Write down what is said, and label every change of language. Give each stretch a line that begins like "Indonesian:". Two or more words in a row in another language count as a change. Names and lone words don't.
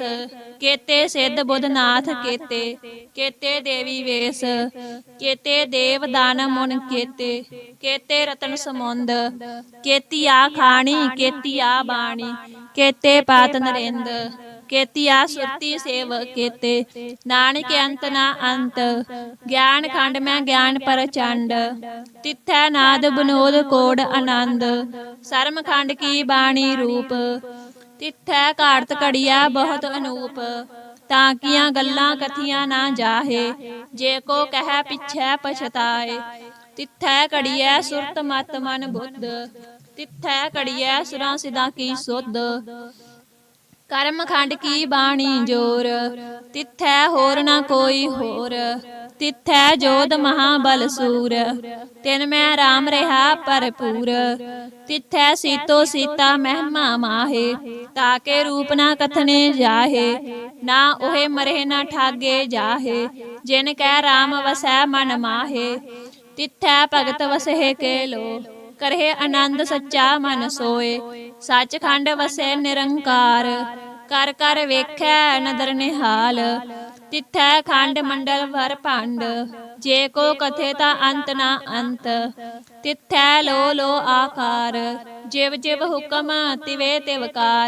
Punjabi: ਕੇਤੇ ਸਿੱਧ ਬੁੱਧ ਨਾਥ ਕੇਤੇ ਕੇਤੇ ਦੇਵੀ ਵੇਸ। ਕੇਤੇ ਦੇਵ ਦਾਨ ਮੁਨ ਕੇਤੇ ਕੇਤੇ ਰਤਨ ਸਮੁੰਦ। ਕੇਤੀਆ ਖਾਣੀ ਕੇਤੀਆ ਬਾਣੀ ਕੇਤੇ ਪਾਤ ਨਰਿੰਦ। ਕੇਤਿਆ ਸੁਰਤੀ ਸੇਵ ਕੇਤੇ, ਨਾਨਕ ਅੰਤ ਨਾ ਅੰਤ। ਗਿਆਨ ਖੰਡ ਮੈਂ ਗਿਆਨ ਪਰਚੰਡ, ਤਿਥੈ ਨਾਦ ਵਿਨੋਦ ਕੋਡ ਅਨੰਦ। ਸਰਮ ਖੰਡ ਕੀ ਬਾਣੀ ਰੂਪ, ਤਿਥੈ ਘਾੜਤ ਘੜਿਆ ਬਹੁਤ ਅਨੂਪ। ਤਾਕੀਆਂ ਗੱਲਾਂ ਕਥੀਆਂ ਨਾ ਜਾਹੇ, ਜੇ ਕੋ ਕਹ ਪਿਛੈ ਪਛਤਾਏ। ਤਿਥੈ ਘੜਿਆ ਸੁਰਤ ਮਤ ਮਨ ਬੁੱਧ, ਤਿਥੈ ਘੜਿਆ ਸੁਰਾਂ ਸਿੱਧਾਂ ਕੀ ਸੁੱਧ। ਕਰਮ ਖੰਡ ਕੀ ਬਾਣੀ ਜੋਰ, ਤਿਥੈ ਹੋਰ ਨਾ ਕੋਈ ਹੋਰ। ਤਿਥੈ ਜੋਧ ਮਹਾਬਲ ਸੂਰ, ਤਿਨ ਮੈਂ ਰਾਮ ਰਹਾ ਭਰਪੂਰ। ਤਿਥੈ ਸੀਤੋ ਸੀਤਾ ਮਹਿਮਾ ਮਾਹੇ, ਤਾਕੇ ਰੂਪ ਨਾ ਕਥਨੇ ਜਾਹੇ। ਨਾ ਓਹੇ ਮਰੇ ਨਾ ਠਾਗੇ ਜਾਹੇ, ਜਿਨ ਕੈ ਰਾਮ ਵਸੈ ਮਨ ਮਾਹੇ। ਤਿਥੈ ਭਗਤ ਵਸਹੇ ਕੇ ਲੋ, ਕਰਹੇ ਅਨੰਦ ਸੱਚਾ ਮਨ ਸੋਏ। ਸਚਖੰਡ ਵਸੈ ਨਿਰੰਕਾਰ, ਕਰ ਕਰ ਵੇਖੈ ਨਦਰ ਨਿਹਾਲ। ਤਿਥੈ ਖੰਡ ਮੰਡਲ ਭਰ ਭੰਡ, ਜੇ ਕੋ ਕਥੇ ਤਾ ਅੰਤ ਨਾ ਅੰਤ। ਤਿਥੈ ਲੋ ਲੋ ਆਕਾਰ, ਜਿਵ ਜਿਵ ਹੁਕਮ ਤਿਵੇ ਤਿਵਕਾਰ।